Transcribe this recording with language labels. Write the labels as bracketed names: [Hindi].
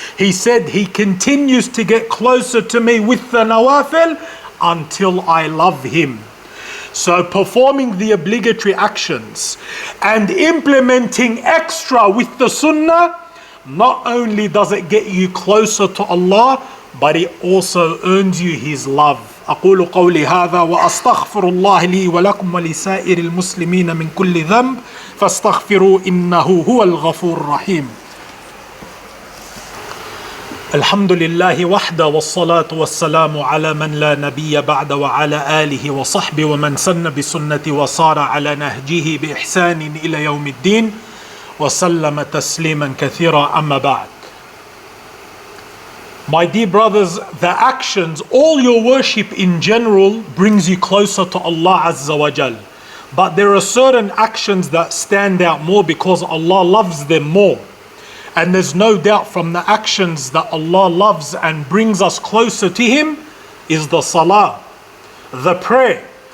[English] He said He continues to get closer to me with the nawafil until I love Him. So performing the obligatory actions and implementing extra with the sunnah, not only does it get you closer to Allah, but it also earns you His love. [Arabic] أقول قولي هذا وأستغفر الله لي ولكم ولسائر المسلمين من كل ذنب فاستغفروا إنه هو الغفور الرحيم. الحمد لله وحده والصلاة والسلام على من لا نبي بعد وعلى آله وصحبه ومن سن بسنته وصار على نهجه بإحسان إلى يوم الدين وسلم تسليما كثيرا أما بعد. [English] My dear brothers, the actions, all your worship in general brings you closer to Allah Azza wa Jal. But there are certain actions that stand out more because Allah loves them more. And there's no doubt from the actions that Allah loves and brings us closer to Him is the salah, the prayer.